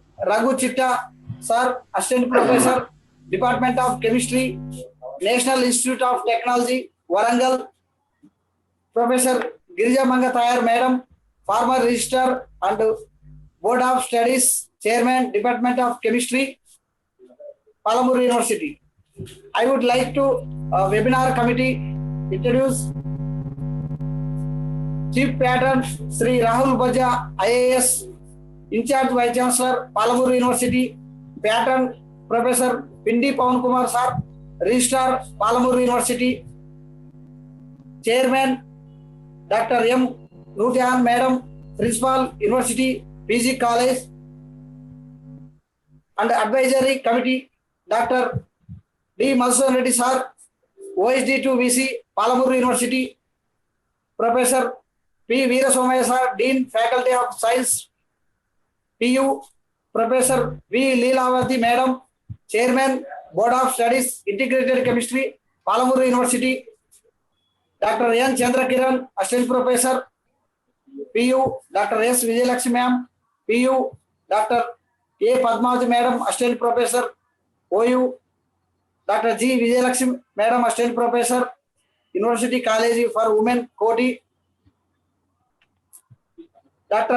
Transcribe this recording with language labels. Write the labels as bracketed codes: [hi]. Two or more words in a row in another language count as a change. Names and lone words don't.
[en] Raghu Chitta, Sir, Assistant Professor, Department of Chemistry, National Institute of Technology, Warangal, Professor Girija Mangatayar, Madam, former Registrar and Board of Studies, Chairman, Department of Chemistry, Palamuru University. I would like to webinar committee introduce Chief Patron Sri Rahul Bajja, IAS, In charge Vice Chancellor, Palamuru University, Patron Professor Pindi Pawan Kumar Sir, Registrar, Palamuru University, Chairman Dr. M. Nurjahan Madam, Principal University, PG College, and Advisory Committee, Dr. D. Madhusudan Reddy Sir, OSD to VC, Palamuru University, Professor P. Veerasomaya Sir, Dean, Faculty of Science, PU, Professor V. Leelavati Madam, Chairman, Board of Studies, Integrated Chemistry, Palamuru University, Dr. N. Chandrakiran, Assistant Professor, PU, Dr. S. Vijayalakshmi Ma'am, PU, Dr. A. Padmavati Madam, Assistant Professor, OU, Dr. G. Vijayalakshmi Madam, Assistant Professor, University College for Women, Koti, Dr.